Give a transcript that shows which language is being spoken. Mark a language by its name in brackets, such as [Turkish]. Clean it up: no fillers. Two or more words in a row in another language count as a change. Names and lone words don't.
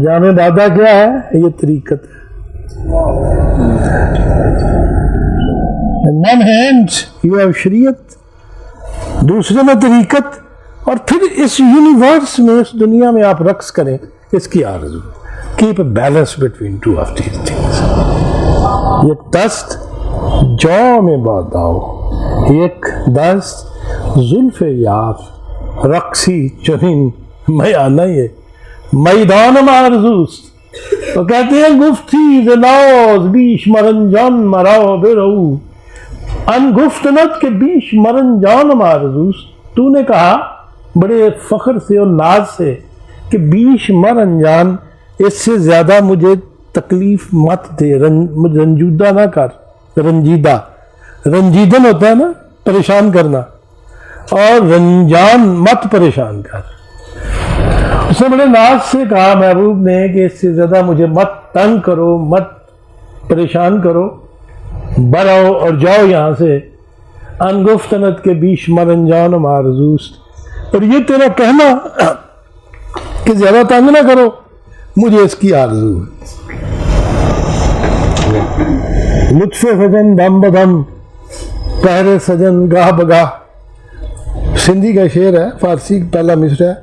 [Urdu] جامع بادہ کیا ہے؟ یہ طریقت ہے. [English] one hand you have [Urdu] شریعت، دوسرے میں طریقت، اور پھر اس یونیورس میں، اس دنیا میں آپ رقص کریں، اس کی آرزو. [English] keep a balance between two of these things. [Persian] یہ دست جام باداؤ، ایک دست زلف یار، رقصی چنین میانہ یہ میدان آرزوست. [Urdu] تو کہتے ہیں [Persian] گفتی ز ناز بیش مرنجان مراو برو، ان گفتنت کے بیش مرنجان آرزوست. [Urdu] تو نے کہا بڑے فخر سے اور ناز سے کہ [Persian] بیش مرنجان، [Urdu] اس سے زیادہ مجھے تکلیف مت دے، رنجودہ نہ کر. رنجیدہ، رنجیدن ہوتا ہے نا پریشان کرنا، اور رنجان مت پریشان کر. اس نے بڑے ناز سے کہا محبوب نے کہ اس سے زیادہ مجھے مت تنگ کرو، مت پریشان کرو، بڑھاؤ اور جاؤ یہاں سے. [Persian] ان گفتنت کے بیش مرنجان آرزوست. [Urdu] اور یہ تیرا کہنا کہ زیادہ تنگ نہ کرو، مجھے اس کی آرزو ہے. [Sindhi] لطف سجن دم بدم، پہرے سجن گاہ بگاہ. [Urdu] سندھی کا شعر ہے، فارسی پہلا مصرع ہے.